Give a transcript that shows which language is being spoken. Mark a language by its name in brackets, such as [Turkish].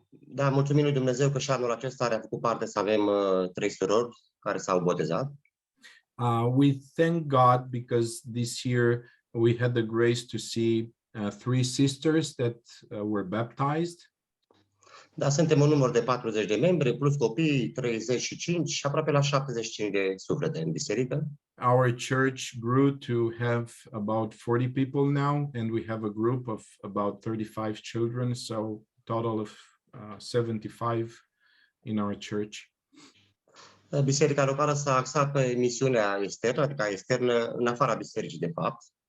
[Romanian] Da, mulțumim lui Dumnezeu că și anul acesta a făcut parte să avem 3 surori care s-au botezat. [English] We thank God because this year we had the grace to see 3 sisters that were baptized. [Romanian] Da, suntem un număr de 40 de membri, plus copii, 35 și aproape la 75 de suflete în biserică. [English] Our church grew to have about 40 people now, and we have a group of about 35 children, so total of 75 in our church. [Romanian] Biserica locală s-a axat pe misiunea externă, adică externă în afara bisericii, de fapt.